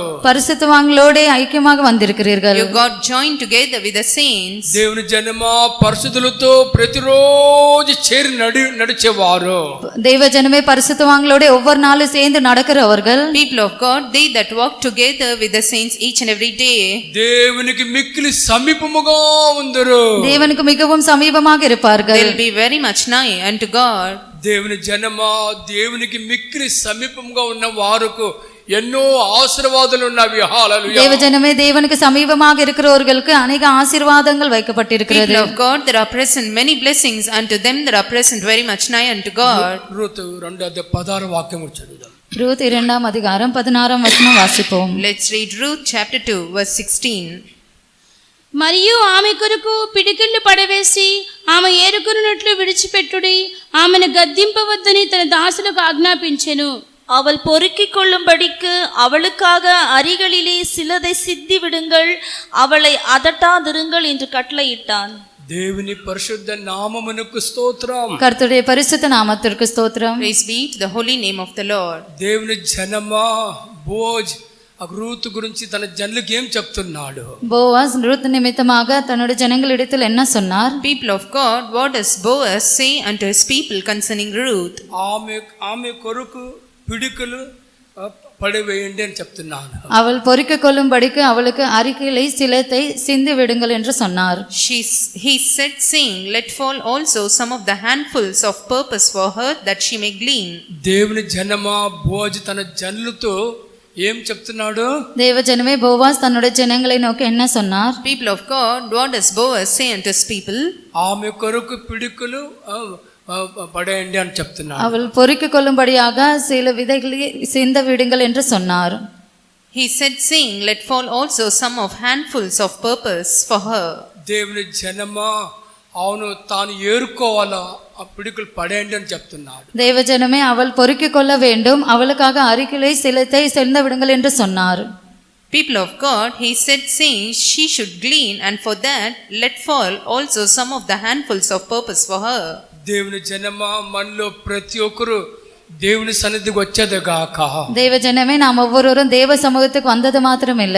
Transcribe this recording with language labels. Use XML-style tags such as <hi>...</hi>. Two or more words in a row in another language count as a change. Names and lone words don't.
<ta>பரிசுத்தவான்களோடு ஐக்கியமாக வந்திருக்கிறீர்கள்.</ta> <en>You got joined together with the saints.</en> <te>దేవుని జనమా పరిశుద్ధులతో ప్రతిరోజు చేరి నడిచేవారు.</te> <ta>தேவ ஜனமே பரிசுத்தவான்களோடு ஒவ்வொரு நாளும் சேர்ந்து நடக்கிறவர்கள்.</ta> <en>People of God, they that walk together with the saints each and every day.</en> <te>దేవునికి మిక్కిలి సమీపముగా ఉందరు.</te> <ta>தேவனுக்கு மிகவும் சமீபமாக இருப்பார்கள்.</ta> <en>They'll be very much nigh unto God.</en> <te>దేవుని జనమా దేవునికి మిక్కిలి సమీపముగా ఉన్న వారికి ఎన్నో ఆశీర్వాదాలు ఉన్నవి. హల్లెలూయా.</te> <ta>தேவ ஜனமே தேவனுக்கு சமீபமாக இருக்கிறவர்களுக்கு அநேக ஆசீர்வாதங்கள் வைக்கப்பட்டிருக்கிறது.</ta> <en>People of God, there are present many blessings unto them that are present very much nigh unto God.</en> <te>రూతు 2:16 వాక్యం చదువుదాం.</te> <ta>ரூத் 2ஆம் அதிகாரம் 16ஆம் வசனம் வாசிப்போம்.</ta> <en>Let's read Ruth chapter 2 verse 16.</en> <te>మరియు ఆమె కొరకు పిడికిళ్ళు పడవేసి ఆమె ఏరుకున్నట్లు విడిచిపెట్టుడి, ఆమెను గద్దింపవద్దని తన దాసులకు ఆజ్ఞాపించెను.</te> <ta>அவள் பொறுக்கிக் கொள்ளும்படிக்கு அவளுக்காக அரிகளிலே சிலதை சிந்தி விடுங்கள், அவளை அதட்டாதிருங்கள் என்று கட்டளையிட்டான்.</ta> <te>దేవుని పరిశుద్ధ నామమునకు స్తోత్రం.</te> <ta>கர்த்தருடைய பரிசுத்த நாமத்திற்கு ஸ்தோத்திரம்.</ta> <en>Praise be to the holy name of the Lord.</en> <te>దేవుని జనమా బోజ్ రూతు గురించి తన జనులకు ఏం చెప్తున్నాడు?</te> <ta>போவாஸ் ரூத் நிமித்தமாக தன்னுடைய ஜனங்களிடத்தில் என்ன சொன்னார்?</ta> <en>People of God, what does Boaz say unto his people concerning Ruth?</en> <te>ఆమె కొరకు పిడికలు పడివేయండి అని చెప్తున్నాను.</te> <ta>அவள் பொறுக்கிக் கொள்ளும்படிக்கு அவளுக்கு அரிகளை சிலத்தை சிந்தி விடுங்கள் என்று சொன்னார்.</ta> <en>He said, saying, let fall also some of the handfuls of purpose for her, that she may glean.</en> <te>దేవుని జనమా బోజ్ తన జనులతో ఏం చెప్తున్నాడు?</te> <ta>தேவ ஜனமே போவாஸ் தன்னுடைய ஜனங்களை நோக்கி என்ன சொன்னார்?</ta> <en>People of God, what does Boaz say unto his people?</en> <te>ఆమె కొరకు పిడికలు పడేయండి అని చెప్తున్నాడు.</te> <ta>அவள் பொறுக்கிக் கொள்ளும்படியாக சில விதைகளை சிந்த விடுங்கள் என்று சொன்னார்.</ta> <en>He said, saying, let fall also some of handfuls of purpose for her.</en> <te>దేవుని జనమా అవును తాను ఏరుకోవాలా, ఆ పిడికలు పడేయండి అని చెప్తున్నాడు.</te> <ta>தேவ ஜனமே அவள் பொறுக்கிக் கொள்ள வேண்டும், அவளுக்காக அரிகளை சிலத்தை சிந்த விடுங்கள் என்று சொன்னார்.</ta> <en>People of God, he said, saying, she should glean, and for that let fall also some of the handfuls of purpose for her.</en> <te>దేవుని జనమా మనలో ప్రతి ఒక్కరు దేవుని సన్నిధికి వచ్చేదిగాక.</te> <ta>தேவ ஜனமே நாம் ஒவ்வொருவரும் தேவ சமூகத்துக்கு வந்தது மாத்திரமில்லை.</ta>